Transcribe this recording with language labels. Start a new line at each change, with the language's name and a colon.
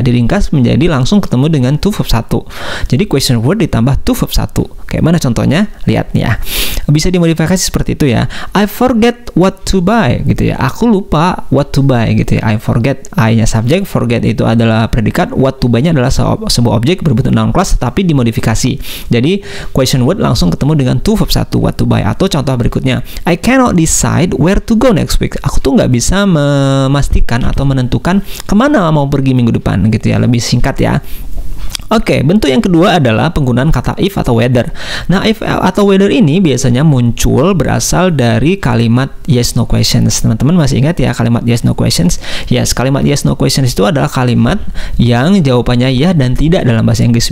Indonesian: Diringkas menjadi langsung ketemu dengan to verb 1. Jadi question word ditambah to verb 1. Kayak mana contohnya? Lihat nih ya. Bisa dimodifikasi seperti itu ya.
English: I forget what to buy
Indonesian: gitu ya. Aku lupa
English: what to buy
Indonesian: gitu ya.
English: I forget,
Indonesian: I-nya subjek, forget itu adalah predikat, what to buy-nya adalah sebuah objek berbentuk noun clause tapi dimodifikasi. Jadi question word langsung ketemu dengan to verb 1,
English: what to buy.
Indonesian: Atau contoh berikutnya,
English: I cannot decide where to go next week.
Indonesian: Aku tuh nggak bisa memastikan atau menentukan kemana mau pergi minggu depan gitu ya. Lebih singkat ya. Oke, bentuk yang kedua adalah penggunaan kata if atau whether. Nah, if atau whether ini biasanya muncul berasal dari kalimat yes no questions. Teman-teman masih ingat ya kalimat yes no questions? Yes, kalimat yes no questions itu adalah kalimat yang jawabannya ya dan tidak dalam bahasa Inggris.